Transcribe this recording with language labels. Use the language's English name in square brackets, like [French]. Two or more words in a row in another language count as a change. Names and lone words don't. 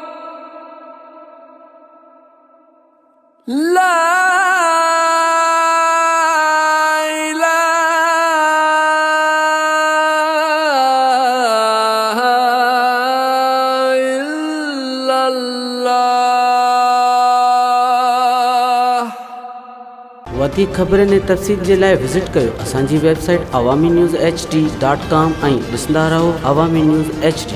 [Arabic] لا إله إلا الله. [Sindhi] वधीक ख़बरनि ऐं तफ़सील जे लाइ विज़िट कयो असांजी वेबसाइट awami news hd.com ऐं ॾिसंदा रहो अवामी न्यूज़ HD।